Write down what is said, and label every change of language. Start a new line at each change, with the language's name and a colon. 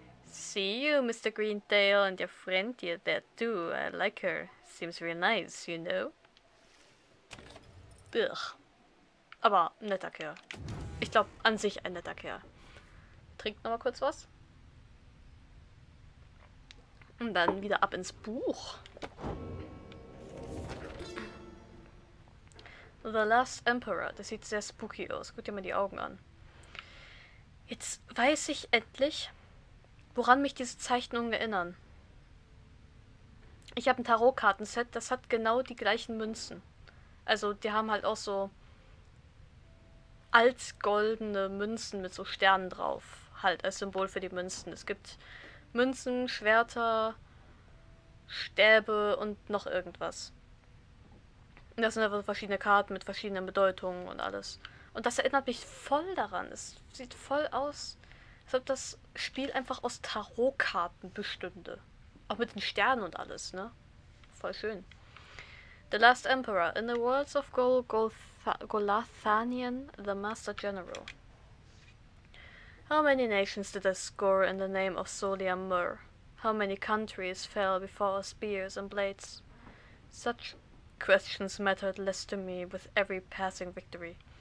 English: See you, Mr. Greentail, and your friend here there too. I like her. Seems real nice, you know.
German: Ugh. Aber ein netter Kerl. Ich glaube, an sich ein netter Kerl. Trinkt noch mal kurz was. Und dann wieder ab ins Buch. The Last Emperor. Das sieht sehr spooky aus. Guck dir mal die Augen an. Jetzt weiß ich endlich, woran mich diese Zeichnungen erinnern. Ich habe ein Tarotkartenset, das hat genau die gleichen Münzen. Also die haben halt auch so altgoldene Münzen mit so Sternen drauf. Halt als Symbol für die Münzen. Es gibt Münzen, Schwerter, Stäbe und noch irgendwas. Und das sind einfach verschiedene Karten mit verschiedenen Bedeutungen und alles. Und das erinnert mich voll daran. Es sieht voll aus, als ob das Spiel einfach aus Tarotkarten bestünde. Auch mit den Sternen und alles, ne? Voll schön. The Last Emperor.
English: In the words of Golathanian, the Master General. How many nations did I score in the name of Solia Mur? How many countries fell before our spears and blades? Such questions mattered less to me with every passing victory.